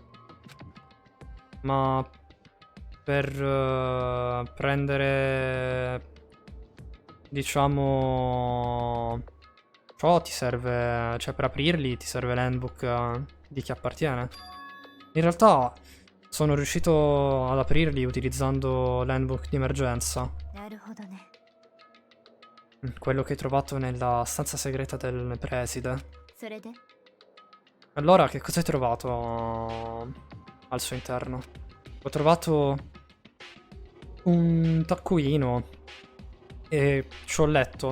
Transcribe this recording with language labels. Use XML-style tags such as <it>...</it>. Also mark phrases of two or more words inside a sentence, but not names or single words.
<it>Ma per prendere, diciamo, ciò ti serve, cioè per aprirli ti serve l'handbook di chi appartiene. In realtà sono riuscito ad aprirli utilizzando l'handbook di emergenza,</it> <ja>なるほどね</ja> <it>quello che hai trovato nella stanza segreta del preside.</it> <ja>それで</ja> <it>Allora, che cosa hai trovato al suo interno? Ho trovato un taccuino e ci ho letto.</it>